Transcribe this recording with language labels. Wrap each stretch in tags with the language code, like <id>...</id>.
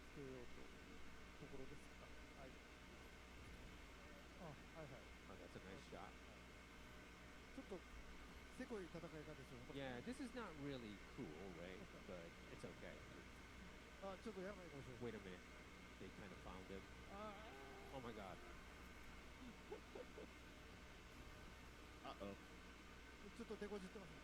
<ja>つけようとところですか。はい。あ、はいはい。</ja> <en>Oh, that's a nice shot.</en> <ja>ちょっとせこい戦い方ですよね。</ja> <en>Yeah, this is not really cool, right? But it's okay.</en> <ja>あ、ちょっとやばいかもしれない。</ja> <en>Wait a minute. They kind of found him. あ Oh my god. Uh-oh.</en> <ja>ちょっと手こじってますね。</ja>